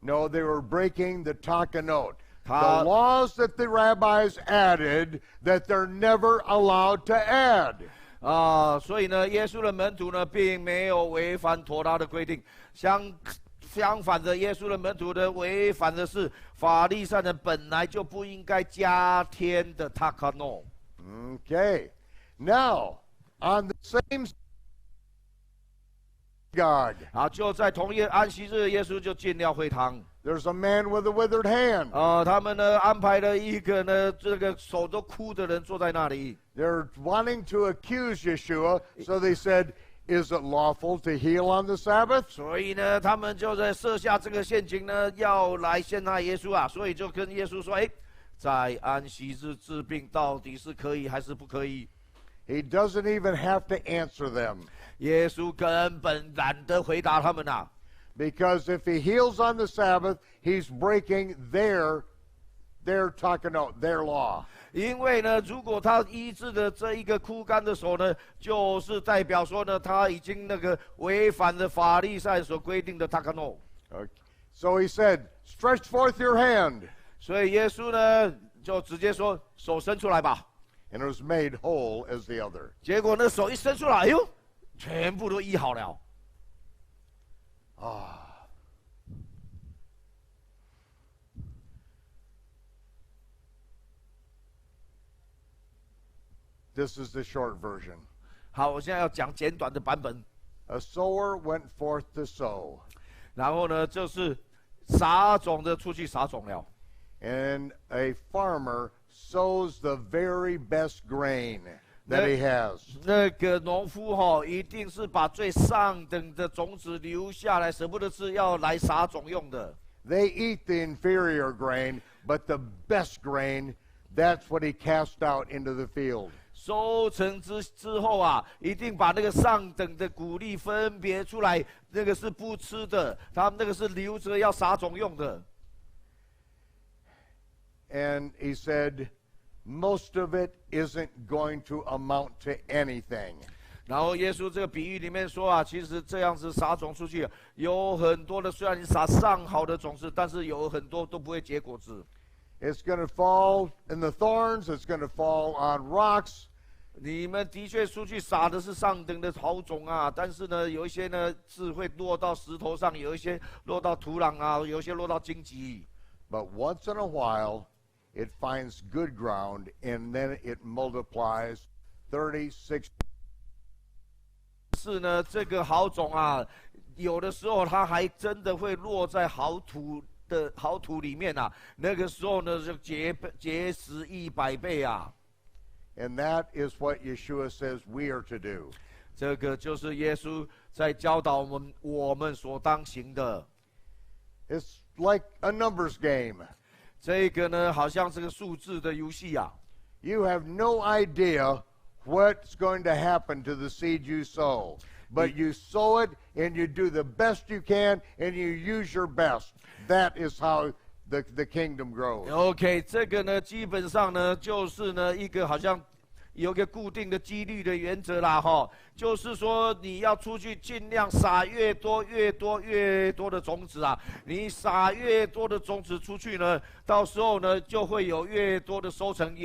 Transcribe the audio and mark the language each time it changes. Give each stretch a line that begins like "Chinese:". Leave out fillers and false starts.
English: No, they were breaking the takanot. The laws that the rabbis added that they're never allowed to add.
Chinese: 所以呢，耶稣的门徒呢，并没有违反妥拉的规定。相反的，耶稣的门徒呢，违反的是法利赛人本来就不应该加添的塔卡诺。
English: Okay. Now, on the same God.
Chinese: 好，就在同一安息日，耶稣就进了会堂。
English: There's a man with a withered hand.
Chinese: 他们呢安排了一个呢，这个手都枯的人坐在那里。
English: They're wanting to accuse Yeshua, so they said, "Is it lawful to heal on the Sabbath?"
Chinese: 所以呢，他们就在设下这个陷阱呢，要来陷害耶稣啊。所以就跟耶稣说：“哎，在安息日治病到底是可以还是不可以？”
English: He doesn't even have to answer them.
Chinese: 耶稣根本懒得回答他们啊。
English: Because if he heals on the Sabbath, he's breaking their takanot, their law.
Chinese: 因为呢，如果他医治的这一个枯干的手呢，就是代表说呢，他已经那个违反了法利赛所规定的塔卡诺。
English: Okay. So he said, "Stretch forth your hand."
Chinese: 所以耶稣呢，就直接说：“手伸出来吧。”
English: And it was made whole as the other.
Chinese: 结果那手一伸出来，哎呦，全部都医好了。
English: This is the short version.
Chinese: 好，我现在要讲简短的版本。
English: A sower went forth to sow.
Chinese: 然后呢，就是撒种的出去撒种了。
English: And a farmer sows the very best grain that he has.
Chinese: 那个农夫一定是把最上等的种子留下来，舍不得吃，要来撒种用的。
English: They eat the inferior grain, but the best grain, that's what he cast out into the field.
Chinese: 收成之后啊，一定把那个上等的谷粒分别出来，那个是不吃的，他们那个是留着要撒种用的。
English: And he said, most of it isn't going to amount to anything.
Chinese: 然后耶稣这个比喻里面说啊，其实这样子撒种出去，有很多的，虽然你撒上好的种子，但是有很多都不会结果子。
English: It's going to fall in the thorns. It's going to fall on rocks.
Chinese: 你们的确出去撒的是上等的好种啊，但是呢，有一些呢是会落到石头上，有一些落到土壤啊，有一些落到荆棘。
English: But once in a while, it finds good ground, and then it multiplies 30, 60.
Chinese: 是呢，这个好种啊，有的时候它还真的会落在好土里面啊，那个时候呢就结实100倍啊。
English: And that is what Yeshua says we are to do.
Chinese: 这个就是耶稣在教导我们所当行的。
English: It's like a numbers game.
Chinese: 这个呢，好像是个数字的游戏啊。
English: You have no idea what's going to happen to the seed you sow, but you sow it and you do the best you can and you use your best. That is how the kingdom grows.
Chinese: OK， 这个呢，基本上呢，就是呢一个好像有一个固定的几率的原则啦，哈，就是说你要出去尽量撒越多的种子啊，你撒越多的种子出去呢，到时候呢就会有越多的收成。